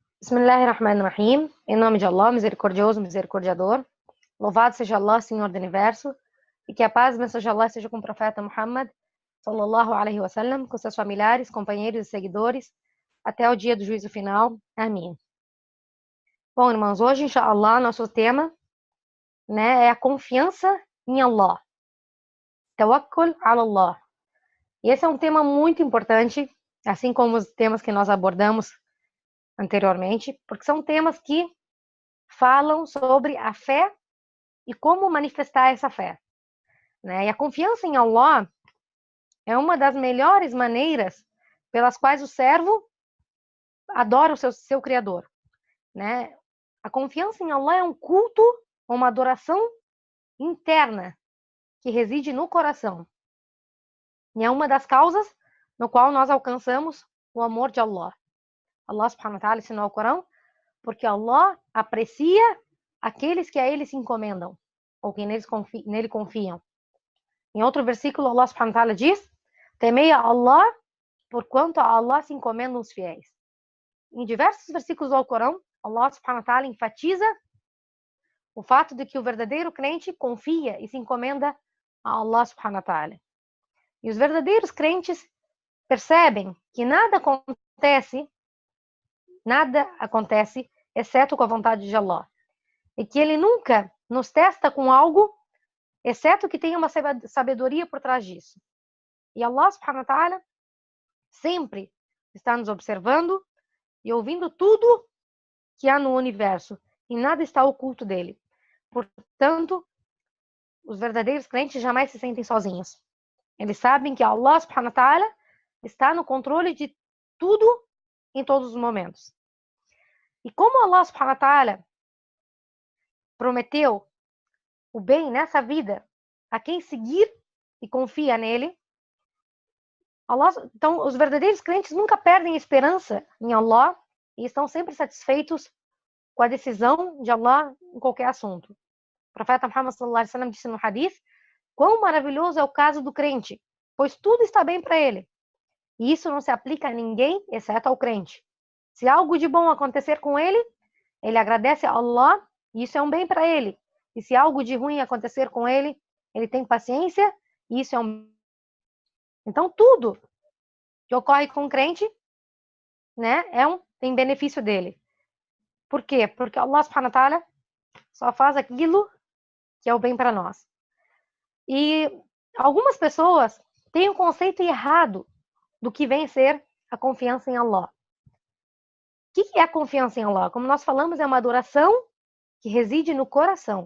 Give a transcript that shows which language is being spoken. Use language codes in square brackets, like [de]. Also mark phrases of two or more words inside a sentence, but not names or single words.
[ar] Bismillahirrahmanirrahim. [pt] Em nome de Allah, misericordioso, misericordiador. Louvado seja Allah, Senhor do Universo, e que a paz e bênção de Allah seja com o profeta Muhammad, [ar] صلى الله عليه وسلم, [pt] com seus familiares, companheiros e seguidores, até o dia do juízo final. Amém. Bom, irmãos, hoje, inshallah, nosso tema, é a confiança em Allah. [ar] توكل على الله. [pt] E esse é um tema muito importante, assim como os temas que nós abordamos anteriormente, porque são temas que falam sobre a fé e como manifestar essa fé. E a confiança em Allah é uma das melhores maneiras pelas quais o servo adora o seu Criador. A confiança em Allah é um culto, uma adoração interna que reside no coração. E é uma das causas no qual nós alcançamos o amor de Allah. [ar] الله سبحانه وتعالى [pt] ensinou ao Corão, porque Allah aprecia aqueles que a ele se encomendam, ou que nele confiam. Em outro versículo, [ar] الله سبحانه وتعالى [pt] diz: temei a Allah, porquanto a Allah se encomendam os fiéis. Em diversos versículos do Corão, [ar] الله سبحانه وتعالى [pt] enfatiza o fato de que o verdadeiro crente confia e se encomenda a [ar] الله سبحانه وتعالى. [pt] E os verdadeiros crentes percebem que nada acontece exceto com a vontade de Allah. E que ele nunca nos testa com algo, exceto que tenha uma sabedoria por trás disso. E [ar] الله سبحانه وتعالى [pt] sempre está nos observando e ouvindo tudo que há no universo. E nada está oculto dele. Portanto, os verdadeiros crentes jamais se sentem sozinhos. Eles sabem que [ar] الله سبحانه وتعالى [pt] está no controle de tudo em todos os momentos. E como [ar] الله سبحانه وتعالى [pt] prometeu o bem nessa vida a quem seguir e confia nele, então os verdadeiros crentes nunca perdem esperança em Allah e estão sempre satisfeitos com a decisão de Allah em qualquer assunto. O profeta Muhammad [ar] صلى الله عليه وسلم [pt] disse no hadith: quão maravilhoso é o caso do crente, pois tudo está bem para ele. E isso não se aplica a ninguém, exceto ao crente. Se algo de bom acontecer com ele, ele agradece a Allah, e isso é um bem para ele. E se algo de ruim acontecer com ele, ele tem paciência, e isso é um... Então, tudo que ocorre com o crente, tem benefício dele. Por quê? Porque [ar] الله سبحانه وتعالى [pt] só faz aquilo que é o bem para nós. E algumas pessoas têm um conceito errado do que vem ser a confiança em Allah. O que é a confiança em Allah? Como nós falamos, é uma adoração que reside no coração.